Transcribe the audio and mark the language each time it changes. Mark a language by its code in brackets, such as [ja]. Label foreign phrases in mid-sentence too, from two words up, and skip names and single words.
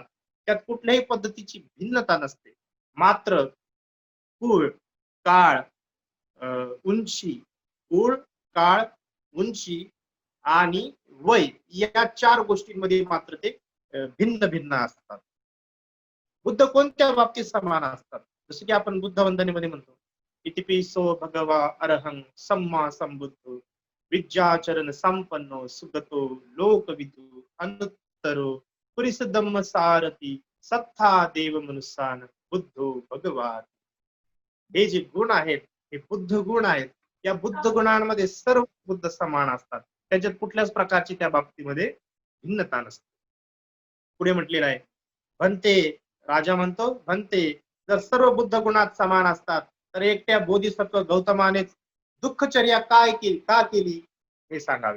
[mr] त्यात कुठल्याही पद्धतीची भिन्नता नसते. मात्र कुळ, काळ, उंची, कुळ, काळ, उंची आणि वय या 4 गोष्टींमध्ये मात्र ते भिन्न भिन्न असतात. बुद्ध कोणत्या बाबतीत समान असतात? जसं की आपण बुद्ध वंदनेमध्ये म्हणतो, [pi] इतिपिसो भगवा अरहं सम्मा संबुद्धो विद्याचरण संपन्नो सुगतो लोकविदु अनुत्तरो पुरिस धम्म सारथी सत्ता देव मनुष्यान बुद्धो भगवान. [mr] हे जे गुण आहेत हे बुद्ध गुण आहेत. या बुद्ध गुणांमध्ये सर्व बुद्ध समान असतात. त्याच्यात कुठल्याच प्रकारची त्या बाबतीमध्ये भिन्नता नसते. पुढे म्हटलेलं आहे, भंते, राजा म्हणतो भंते, जर सर्व बुद्ध गुणात समान असतात तर एकट्या बोधिसत्व गौतमानेच दुःखचर्या का केली हे सांगावे.